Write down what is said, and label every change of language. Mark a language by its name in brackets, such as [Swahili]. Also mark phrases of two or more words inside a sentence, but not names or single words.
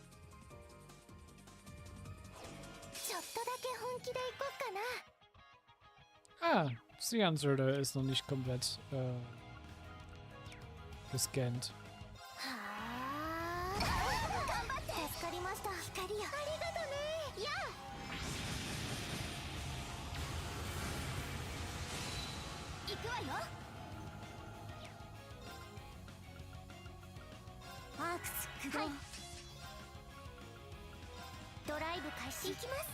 [Japanese] ちょっとだけ本気で行こうかな。 [German] Ah, die Answer ist noch nicht komplett gescannt. [Japanese] はあ、頑張って。助かりました。光よ、ありがとね。やあ、行くわよ。アークス駆動、はい、ドライブ開始。行きます。